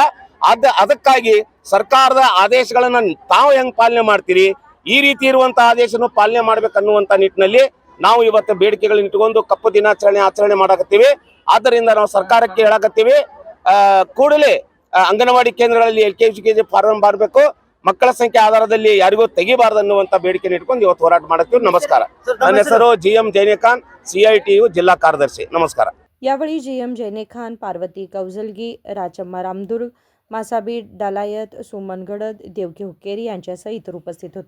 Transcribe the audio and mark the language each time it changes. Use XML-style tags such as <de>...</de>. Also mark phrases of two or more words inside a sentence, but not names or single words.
<kn>ಅದಕ್ಕಾಗಿ ಸರ್ಕಾರದ ಆದೇಶಗಳನ್ನ ತಾವು ಹೆಂಗ್ ಪಾಲನೆ ಮಾಡ್ತೀರಿ, ಈ ರೀತಿ ಇರುವಂತಹ ಆದೇಶನು ಪಾಲನೆ ಮಾಡ್ಬೇಕನ್ನುವಂತ ನಿಟ್ಟಿನಲ್ಲಿ ನಾವು ಇವತ್ತು ಬೇಡಿಕೆಗಳನ್ನ ಇಟ್ಕೊಂಡು ಕಪ್ಪು ದಿನಾಚರಣೆ ಆಚರಣೆ ಮಾಡಕತ್ತೀವಿ. ಆದ್ದರಿಂದ ನಾವು ಸರ್ಕಾರಕ್ಕೆ ಹೇಳಕತ್ತೀವಿ, ಕೂಡಲೇ ಅಂಗನವಾಡಿ ಕೇಂದ್ರಗಳಲ್ಲಿ LKG UKG ಪ್ರಾರಂಭ ಮಾಡಬೇಕು, ಮಕ್ಕಳ ಸಂಖ್ಯೆ ಆಧಾರದಲ್ಲಿ ಯಾರಿಗೂ ತೆಗಿಬಾರ್ದು ಅನ್ನುವಂತ ಬೇಡಿಕೆ ಇಟ್ಕೊಂಡು ಇವತ್ತು ಹೋರಾಟ ಮಾಡತ್ತೀವಿ. ನಮಸ್ಕಾರ. ನನ್ನ ಹೆಸರು GM ಜೈನೇಖಾನ್, CITU ಜಿಲ್ಲಾ ಕಾರ್ಯದರ್ಶಿ.</kn> <mr>नमस्कार. यावेळी GM जैनेखान, पार्वती कौजलगी, राचम्मा रामदुर्ग, मासाबी डालायत, सुमन गडद, देवकी हुक्केरी यांच्यासह इतर उपस्थित होते.</mr>